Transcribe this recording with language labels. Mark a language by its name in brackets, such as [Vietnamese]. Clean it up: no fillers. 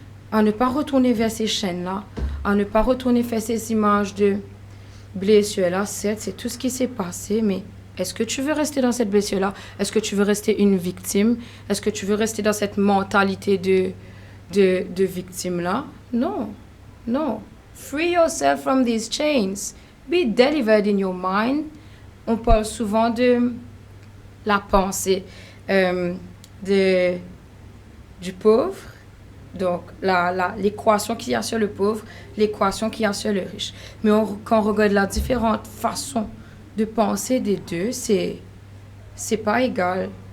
[French] À ne pas retourner vers ces chaînes-là, à ne pas retourner vers ces images de blessures-là. Certes, c'est tout ce qui s'est passé, mais est-ce que tu veux rester dans cette blessure-là? Est-ce que tu veux rester une victime? Est-ce que tu veux rester dans cette mentalité de victime-là? Non, non. [English] Free yourself from these chains. Be delivered in your mind. [French] On parle souvent de la pensée du pauvre. Donc, l'équation qu'il y a sur le pauvre, l'équation qu'il y a sur le riche. Mais quand on regarde la différente façon de penser des deux, c'est pas égal.